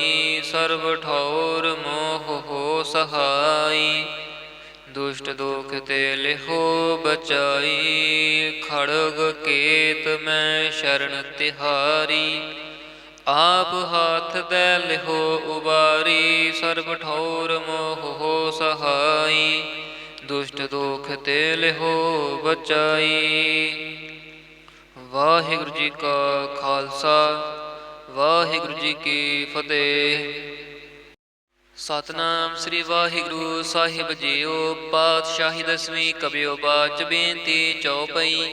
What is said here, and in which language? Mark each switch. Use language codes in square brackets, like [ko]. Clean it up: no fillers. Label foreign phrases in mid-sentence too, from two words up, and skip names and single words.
[bra] सर्व ठौर मोह हो सहाई, दुष्ट दोख ते लिहो बचाई। खड़ग केत मैं शरण तिहारी, आप हाथ दै लिहो उबारी। सर्व ठौर मोह हो सहाई, ਦੁਸ਼ਟ ਦੋਖ ਤੇ ਲਿਹੋ ਬਚਾਈ। [pa] ਵਾਹਿਗੁਰੂ ਜੀ ਕਾ ਖਾਲਸਾ, ਵਾਹਿਗੁਰੂ ਜੀ ਕੀ ਫਤਿਹ। ਸਤਨਾਮ ਸ੍ਰੀ ਵਾਹਿਗੁਰੂ ਸਾਹਿਬ ਜੀਓ। ਪਾਤਸ਼ਾਹੀ ਦਸਵੀਂ ਕਬਿਓ ਬਾਚ ਬੇਨਤੀ ਚਉਪਈ।